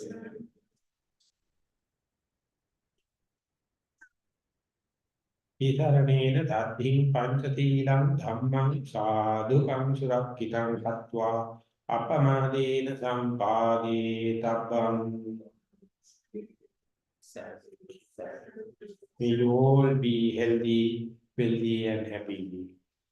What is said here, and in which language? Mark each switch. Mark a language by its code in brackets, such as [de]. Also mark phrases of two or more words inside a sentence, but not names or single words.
[pi] Itaranena tathing panchatilam dhammang sadhukam surakkitang sattva apamadena sampade tabbam. [en] May you all be healthy, wealthy and happy.